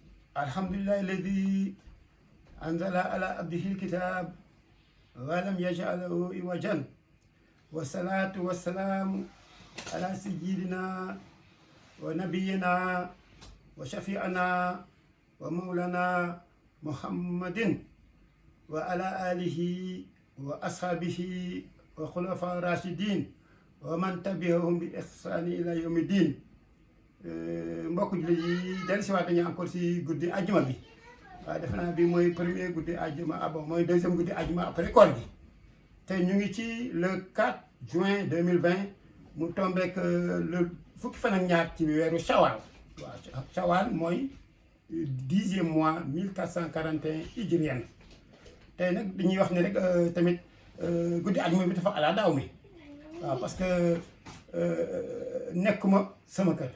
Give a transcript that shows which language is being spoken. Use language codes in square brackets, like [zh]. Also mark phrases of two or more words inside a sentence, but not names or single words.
[ar] الحمد لله الذي أنزل على عبده الكتاب ولم يجعل له عوجا والصلاة والسلام على سيدنا ونبينا وشفيعنا ومولانا محمد وعلى آله وأصحابه وخلفاء الراشدين ومن تبعهم بإحسان إلى يوم الدين. [wo] mbokk jullit yi dellu si waat nañu encore si guddi àjjuma bi waaw defe naa bi mooy premier guddi àjjuma bon mooy deuxième guddi àjjuma après koor gi te ñu ngi ci [fr] le 4 juin 2020 [wo] mu tombeek le fukki fan ak ñaar ci weeru Shawal waaw Shawal mooy [fr] 10e mois 1441 hijrienne [wo] tey nag dañuy wax ne rek tamit guddi àjjuma bi dafa ala daaw mi waaw [fr] parce que [wo] nekkuma sama kër.